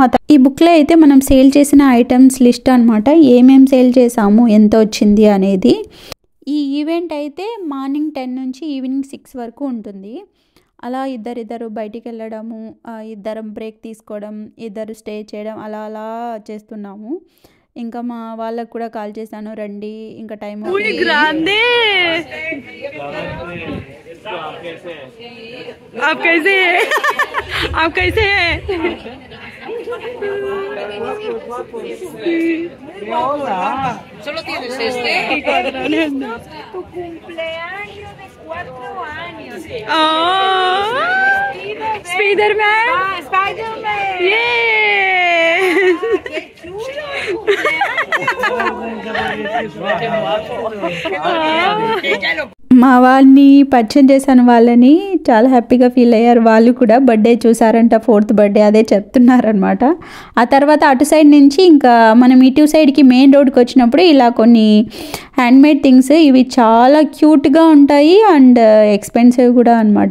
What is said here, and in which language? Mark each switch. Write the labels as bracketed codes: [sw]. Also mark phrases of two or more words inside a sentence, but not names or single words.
[te] ఈ బుక్లో అయితే మనం సేల్ చేసిన [en] items list [te] అనమాట, ఏమేమి సేల్ చేసాము, ఎంత వచ్చింది అనేది. ఈ ఈవెంట్ అయితే మార్నింగ్ 10 నుంచి ఈవినింగ్ 6 వరకు ఉంటుంది. అలా ఇద్దరిద్దరు బయటికి వెళ్ళడము, ఇద్దరం బ్రేక్ తీసుకోవడం, ఇద్దరు స్టే చేయడం అలా అలా చేస్తున్నాము. ఇంకా మా వాళ్ళకు కూడా కాల్ చేశాను, రండి ఇంకా టైం [es] Solo tienes este. Tu cumpleaños de 4 años. Oh, Spider-Man. Spider-Man. Yeah. Qué chulo tu cumpleaños. [te] మా వాళ్ళని పరిచయం చేశాను, వాళ్ళని చాలా హ్యాపీగా ఫీల్ అయ్యారు. వాళ్ళు కూడా బర్త్డే చూసారంట, 4th బర్త్డే అదే చెప్తున్నారనమాట. ఆ తర్వాత అటు సైడ్ నుంచి ఇంకా మనం ఇటు సైడ్కి [en] main road [te] వచ్చినప్పుడు ఇలా కొన్ని [en] handmade things, [te] ఇవి చాలా క్యూట్గా ఉంటాయి [en] and expensive [te] కూడా అనమాట.